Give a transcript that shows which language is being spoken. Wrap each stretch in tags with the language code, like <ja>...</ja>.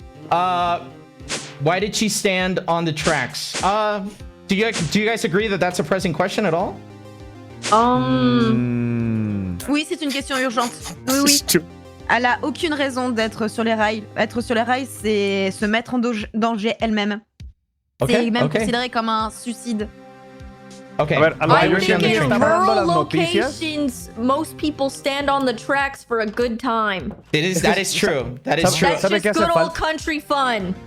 <en>Why did she stand on the tracks? Do you guys agree that that's a pressing question at all?</en> <fr>Oui, c'est une question urgente. Oui. Elle a aucune raison d'être sur les rails. Être sur les rails, c'est se mettre en danger elle-même. C'est même considéré comme un suicide.</fr> <en>Okay. I think in rural locations, most people stand on the tracks for a good time. That is true. That's just good old country fun.</en>